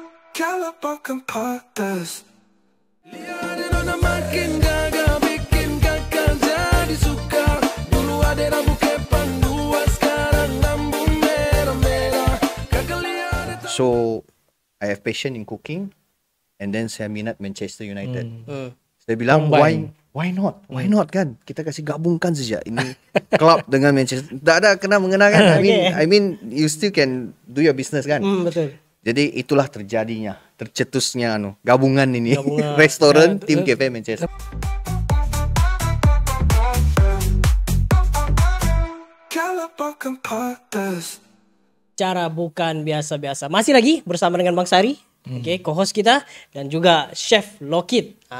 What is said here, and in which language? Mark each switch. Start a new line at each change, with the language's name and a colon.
Malay: Kalabakan Podcast. Lihat orang makin gagal, bikin kakak jadi suka. Dulu ada rambut kepang dua, sekarang rambut merah-merah. Kakak lihat.
English: So I have passion in cooking, and then
Malay: saya minat
English: Manchester United.
Malay: Saya bilang
English: why not
Malay: kan? Kita kasih gabungkan saja ini club dengan Manchester. Tak ada kena mengena kan?
English: I mean you still can do your business kan?
Malay: Betul. Jadi itulah tercetusnya gabungan ini. Restoran tim cafe Manchester. Kalabakan Podcast. Cara bukan biasa-biasa. Masih lagi bersama dengan Bang Sari. Okay, co-host kita dan juga Chef Lockit.